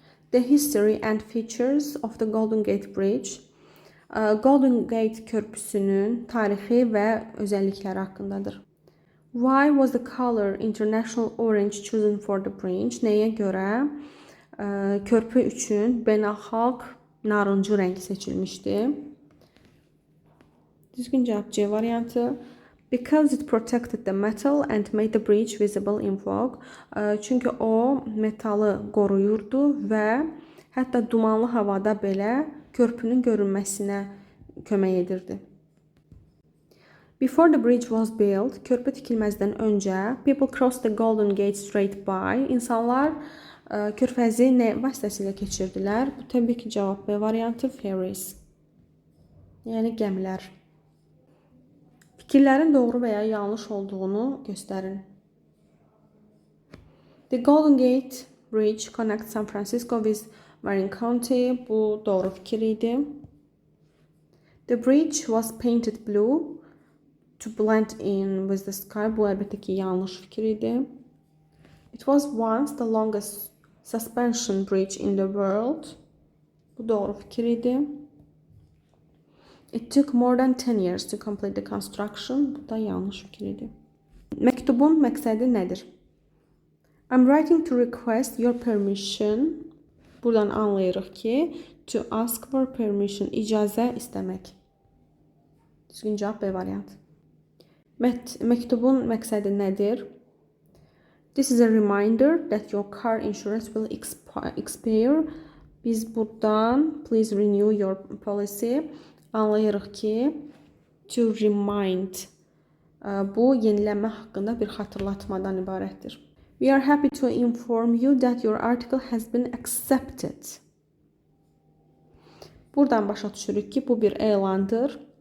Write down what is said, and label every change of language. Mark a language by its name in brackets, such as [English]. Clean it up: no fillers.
[English] The history and features of the Golden Gate Bridge. [Azerbaijani] Golden Gate körpüsünün tarixi və özəllikləri haqqındadır. [English] Why was the color international orange chosen for the bridge? [Azerbaijani] Nəyə görə körpü üçün beynəlxalq narıncı rəng seçilmişdi? Düzgün cavab C variantı. [English] Because it protected the metal and made the bridge visible in fog. [Azerbaijani] Çünki o metalı qoruyurdu və hətta dumanlı havada belə körpünün görünməsinə kömək edirdi. [English] Before the bridge was built, [Azerbaijani] körpü tikilməzdən öncə, [English] people crossed the Golden Gate straight by. [Azerbaijani] İnsanlar körfəzi nə vasitəsilə keçirdilər? Bu təbii ki, cavab B variantı, ferries. Yəni gəmilər. Fikirlərin doğru və ya yanlış olduğunu göstərin. [English] The Golden Gate Bridge connects San Francisco with Marin County. [Azerbaijani] Bu doğru fikir idi. [English] The bridge was painted blue to blend in with the sky. [Azerbaijani] Bu əlbəttə ki, yanlış fikir idi. [English] It was once the longest suspension bridge in the world. [Azerbaijani] Bu doğru fikir idi. [English] It took more than 10 years to complete the construction. [Azerbaijani] Bu da yanlış fikir idi. Məktubun məqsədi nədir? [English] I'm writing to request your permission. [Azerbaijani] Buradan anlayırıq ki, [English] to ask for permission, [Azerbaijani] icazə istəmək. Düzgün cavab B variantı. Məktubun məqsədi nədir? [English] This is a reminder that your car insurance will expire. [Azerbaijani] Biz buradan [English] please renew your policy. [Azerbaijani] Anlayırıq ki, [English] to remind, [Azerbaijani] bu yeniləmə haqqında bir xatırlatmadan ibarətdir. [English] We are happy to inform you that your article has been accepted. [Azerbaijani] Buradan başa düşürük ki, bu bir elandır.